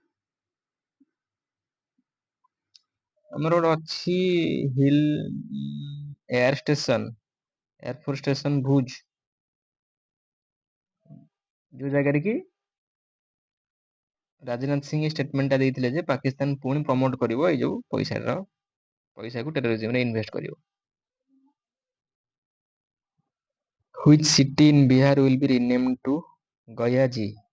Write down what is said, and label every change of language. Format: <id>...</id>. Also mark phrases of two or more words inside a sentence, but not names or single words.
<or>ଆମର ଗୋଟେ ଅଛି</or> <en>hill air station airforce station</en> <or>ଭୁଜ ଯୋଉ ଜାଗାରେ କି ରାଜନାଥ ସିଂ ଷ୍ଟେଟମେଣ୍ଟଟା ଦେଇଥିଲେ ଯେ ପାକିସ୍ତାନ ପୁଣି ପ୍ରମୋଟ କରିବ ଏଇ ଯୋଉ ପଇସାକୁ</or> <en>terrorism invest</en> <or>କରିବ।</or> <en>Which city in Bihar will be renamed to Gayaji?</en>